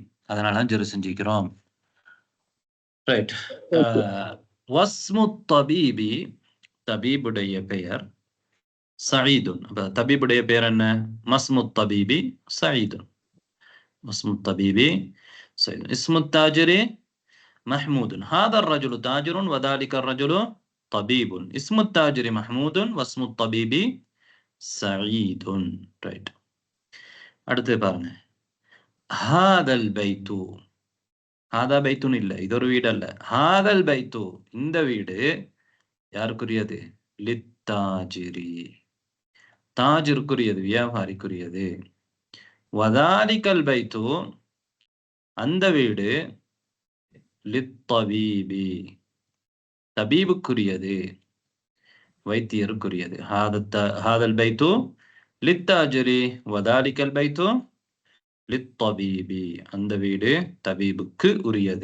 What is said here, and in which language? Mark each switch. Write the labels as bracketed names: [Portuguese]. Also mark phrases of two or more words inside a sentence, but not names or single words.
[Tamil] அதனால ஜெரு செஞ்சுக்கிறோம். ரைட். [Arabic] واسم الطبيب, [Tamil] தபீபுடைய பெயர் சயீதுன். அப்ப தபீபுடைய பெயர் என்ன? [Arabic] اسم الطبيب سعيد. اسم الطبيب سعيد. اسم التاجر محمود. هذا الرجل تاجر وذلك الرجل طبيب. اسم التاجر محمود واسم الطبيب سعيد. right. [Tamil] அடுத்து பாருங்க. [Arabic] هذا البيت. هذا بيت [Tamil] இல்ல, இது ஒரு வீடு அல்ல. [Arabic] هذا البيت, [Tamil] இந்த வீடு யாருக்குரியது? லித்தாஜிரி, தாஜிருக்குரியது, வியாபாரிக்குரியது. [Arabic] وذلك البيت, [Tamil] அந்த வீடு லித்தபீபி, தபீபுக்குரியது, வைத்தியருக்குரியது. [Arabic] هذا البيت للتاجر وذلك البيت للطبيب, [Tamil] அந்த வீடு தபீபுக்கு உரியது.